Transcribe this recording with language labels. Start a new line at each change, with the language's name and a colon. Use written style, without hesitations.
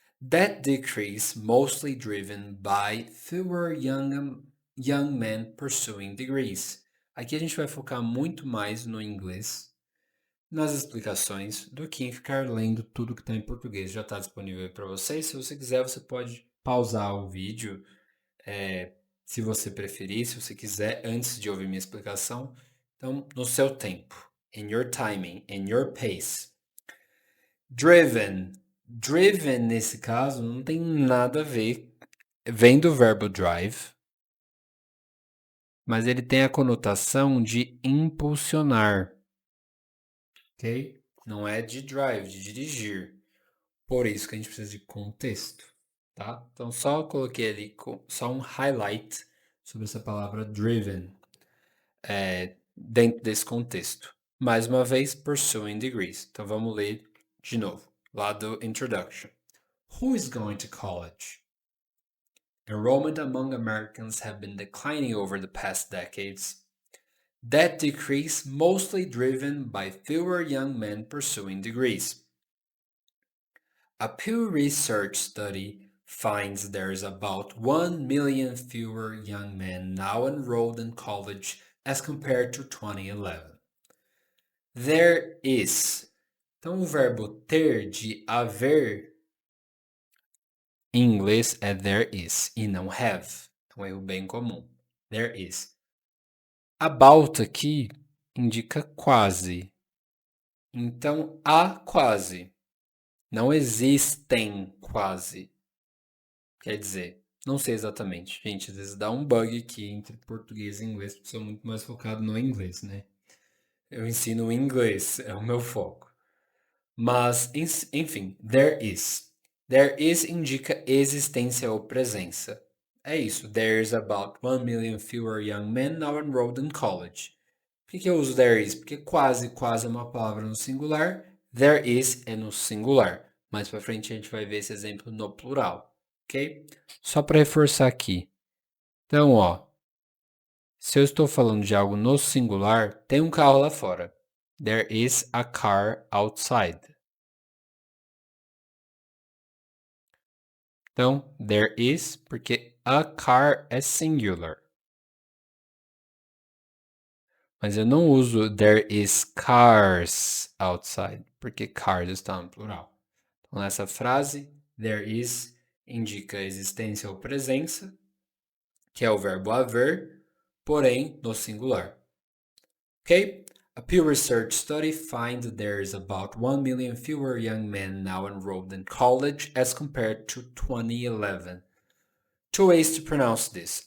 English: That decrease mostly driven by fewer young men pursuing degrees.
Portuguese: Aqui a gente vai focar muito mais no inglês, nas explicações, do que em ficar lendo tudo que está em português. Já está disponível para vocês. Se você quiser, você pode pausar o vídeo, se você preferir, se você quiser, antes de ouvir minha explicação. Então, no seu tempo.
English: In your timing, in your pace. Driven.
Portuguese: Driven, nesse caso, não tem nada a ver. Vem do verbo drive, mas ele tem a conotação de impulsionar, ok? Não é de drive, de dirigir. Por isso que a gente precisa de contexto, tá? Então, só coloquei ali só um highlight sobre essa palavra driven dentro desse contexto. Mais uma vez, pursuing degrees. Então, vamos ler de novo, lá do introduction.
English: Who is going to college? Enrollment among Americans have been declining over the past decades. That decrease mostly driven by fewer young men pursuing degrees. A Pew Research study finds there's about 1 million fewer young men now enrolled in college as compared to 2011. There is.
Portuguese: Então, o verbo ter, de haver, em inglês é there is e não have. É um erro bem comum. There is. About aqui indica quase. Então, há quase. Não existem quase. Quer dizer, não sei exatamente. Gente, às vezes dá um bug aqui entre português e inglês, porque sou muito mais focado no inglês, né? Eu ensino inglês, é o meu foco. Mas, enfim, there is. There is indica existência ou presença. É isso.
English: There's about 1 million fewer young men now enrolled in college.
Portuguese: Por que eu uso there is? Porque quase é uma palavra no singular. There is é no singular. Mais pra frente a gente vai ver esse exemplo no plural. Ok? Só para reforçar aqui. Então, ó. Se eu estou falando de algo no singular, tem um carro lá fora.
English: There is a car outside.
Portuguese: Então, there is, porque a car é singular. Mas eu não uso
English: there is cars outside,
Portuguese: porque cars está no plural. Então, nessa frase, there is indica existência ou presença, que é o verbo haver, porém no singular. Ok?
English: A Pew Research study finds that there is about 1 million fewer young men now enrolled in college as compared to 2011. Two ways to pronounce this.